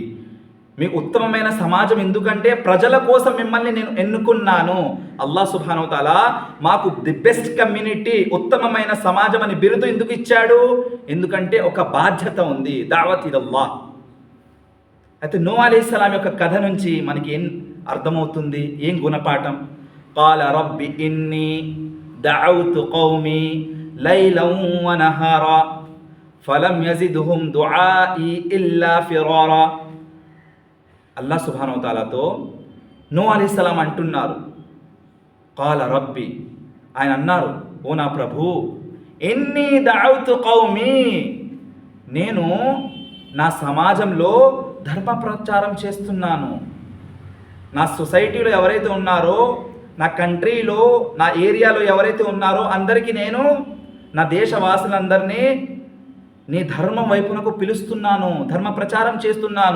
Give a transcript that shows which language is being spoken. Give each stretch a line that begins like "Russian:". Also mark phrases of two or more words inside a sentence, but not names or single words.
Telugu: మీకు ఉత్తమమైన సమాజం ఎందుకంటే ప్రజల కోసం మిమ్మల్ని నేను ఎన్నుకున్నాను.
Arabic: الله سبحانه وتعالى
Telugu: మాకు
English: the best community,
Telugu: ఉత్తమమైన సమాజం అని బిరుదు ఎందుకు ఇచ్చాడు? ఎందుకంటే ఒక బాధ్యత ఉంది,
Arabic: دعوة إلى الله.
Telugu: అయితే
Arabic: نوح عليه السلام
Telugu: యొక్క కథ నుంచి మనకి ఏం అర్థమవుతుంది, ఏం గుణపాఠం?
Arabic: قال رب إني دعوت قومي ليلا ونهارا فلم يزدهم دعائي إلا فرارا. الله سبحانه وتعالى نوح عليه السلام
Telugu: అంటున్నారు,
Arabic: قال ربي,
Telugu: ఆయన అన్నారు, ఓ నా ప్రభు,
Arabic: إني دعوت قومي,
Telugu: నేను నా సమాజంలో ధర్మ ప్రచారం చేస్తున్నాను. నా సొసైటీలో ఎవరైతే ఉన్నారో, నా కంట్రీలో, నా ఏరియాలో ఎవరైతే ఉన్నారో అందరికీ నేను, నా దేశవాసులందరినీ నీ ధర్మం వైపునకు పిలుస్తున్నాను, ధర్మ ప్రచారం చేస్తున్నాను.